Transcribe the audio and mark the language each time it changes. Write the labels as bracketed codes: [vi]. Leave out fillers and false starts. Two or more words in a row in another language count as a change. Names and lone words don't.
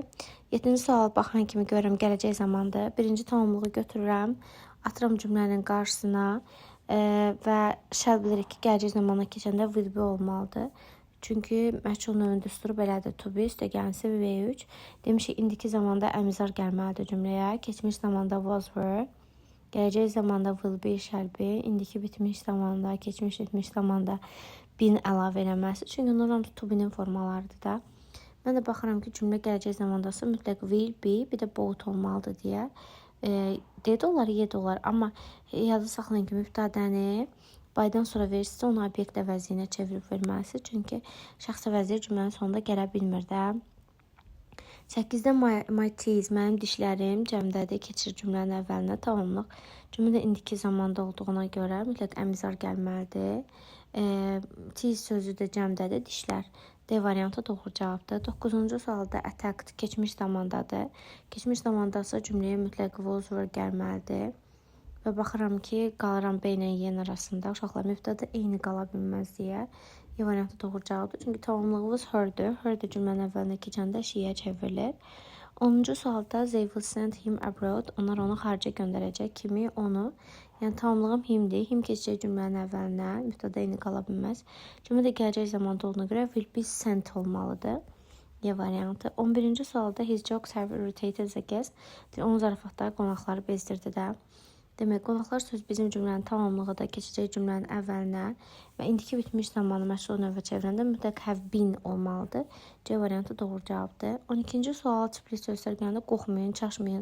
[az] 7-ci suala baxan kimi görürəm, gələcək zamandır. Birinci tamamlığı götürürəm, atıram cümlənin qarşısına və şərt bilirik ki, gələcək zamana keçəndə [en] will be [az] olmalıdır. Çünki məchul növün düsturu belədir. [en] To be [az] üstəgəlisi [en] V3. [az] Demişik, indiki zamanda əmizar gəlməlidir cümləyə. Keçmiş zamanda [en] was were. [az] Gələcək zamanda [en] will be, shall be, [az] indiki bitmiş zamanda, keçmiş etmiş zamanda been əlavə eləməsi. Çünki onların hamısı [en] to be- [az] nin formalarıdır da. Mən də baxıram ki, cümlə gələcək zamandası mütləq [en] will be, [az] bir də both olmalıdır deyə. D olar, Y olar. Amma yadda saxlayın ki, mübtədəni by'dan sonra verirsə, onu obyekt əvəzliyinə çevirib verməlidir. Çünki şəxs əvəzliyi cümlənin sonunda gələ bilmir də. 8-də [en] my teeth, [az] mənim dişlərim cəmdədir, keçir cümlənin əvvəlinə tamamlıq. Cümlədə indiki zamanda olduğuna görə mütləq əmizar gəlməlidir. Teeth sözü də cəmdədir, dişlər. D variantı doğru cavabdır. 9-cu sualda attacked keçmiş zamandadır. Keçmiş zamandasa cümləyə mütləq [en] was were [az] gəlməlidir. Və baxıram ki, qalıram B ilə Y arasında. Uşaqlar mübtədə eyni qala bilməz deyə. Y variantı doğru cavabdır. Çünki tamamlığımız her'dir. Her də cümlənin əvvəlinə keçəndə she'yə çevrilir. 10-cu sualda [en] they will send him abroad. [az] Onlar onu xaricə göndərəcək. Kimi? Onu. Yəni tamamlığım himdir. Him keçəcək cümlənin əvvəlinə. Mübtədə eyni qala bilməz. Cümlə də gələcək zamanda olduğuna görə [en] will be sent [az] olmalıdır. Y variantı. 11-ci sualda [en] his jokes have irritated the guests. [az] Onun zarafatları qonaqları bezdirdi də. Demək, qonaqlar söz bizim cümlənin tamamlığı da keçəcək cümlənin əvvəlinə və indiki bitmiş zamanı məşğul növə çevirəndə mütləq [en] have been [az] olmalıdır. C variantı doğru cavabdır. 12-ci sual tipli sözlər gələndə qorxmayın, çaşmayın.